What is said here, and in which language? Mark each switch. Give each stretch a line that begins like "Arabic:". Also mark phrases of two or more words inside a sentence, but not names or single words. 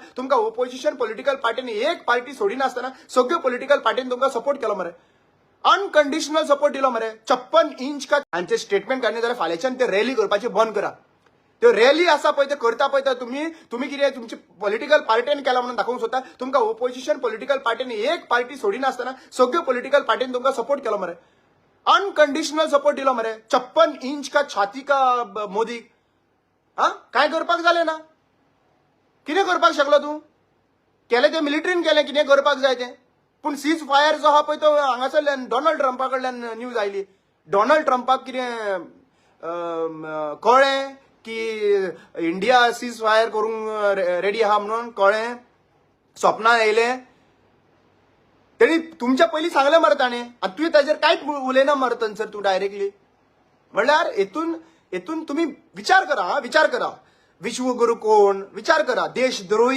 Konkani: तुमकां
English: opposition political
Konkani: पार्टीन एक पार्टी सोडिना आसतना सगळ्यो पॉलिटिकल पार्टीन तुमकां सपोर्ट केलो मरे
English: unconditional support
Konkani: दिलो मरे
Hindi: 56 इंच का
Konkani: हांचे स्टेटमेंट काडना जाल्यार फाल्यांच्यान ते रॅली करपाचे बंद करा. त्यो रॅली आसा पळय ते करता पळय तुम्ही कितें तुमची पॉलिटिकल पार्टीन केला म्हणून दाखोवंक सोदता. तुमकां
English: opposition political
Konkani: पार्टीन एक पार्टी सोडिना आसतना सगळ्यो पॉलिटिकल पार्टीन तुमकां सपोर्ट केलो मरे
English: unconditional support
Konkani: दिलो मरे
Hindi: 56 इंच का छाती का मोदी
Konkani: काय करपाक जालें ना कितें करपाक शकलो तूं केलें तें मिलिटरीन केलें कितें करपाक जाय तें पूण
English: cease fire
Konkani: जो आहा पळय तो हांगासरल्यान डोनाल्ड ट्रम्पा कडल्यान न्यूज आयली. डोनाल्ड ट्रम्पाक कितें कळ्ळें की इंडिया
English: cease fire
Konkani: करूंक रेडी आहा म्हणून कळ्ळें स्वप्नान येयलें तेणी तुमच्या पयलीं सांगलें मरे ताणें आनी तुवें ताजेर कांयच उलयना मरे थंयसर तूं डायरेक्टली म्हणल्यार हेतून तुम्ही विचार करा विश्वगुरू कोण विचार करा देशद्रोही